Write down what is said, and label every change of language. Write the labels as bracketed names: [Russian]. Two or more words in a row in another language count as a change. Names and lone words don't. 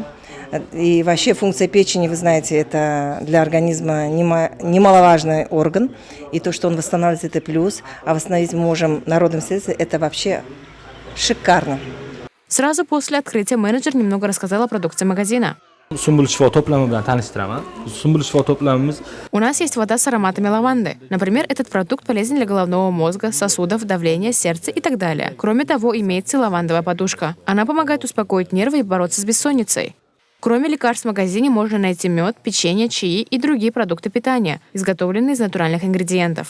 [Russian] И вообще функция печени, вы знаете, это для организма немаловажный орган. И то, что он восстанавливается, это плюс. А восстановить мы можем народным средством – это вообще шикарно. Сразу после открытия менеджер немного рассказал о продукции магазина. [Uzbek] Sumbul shifo to'plami bilan tanishtiraman. Sumbul shifo to'plamimiz [Russian] У нас есть вода с ароматами лаванды. Например, этот продукт полезен для головного мозга, сосудов, давления, сердца и так далее. Кроме того, имеется и лавандовая подушка. Она помогает успокоить нервы и бороться с бессонницей. Кроме лекарств в магазине можно найти мед, печенье, чаи и другие продукты питания, изготовленные из натуральных ингредиентов.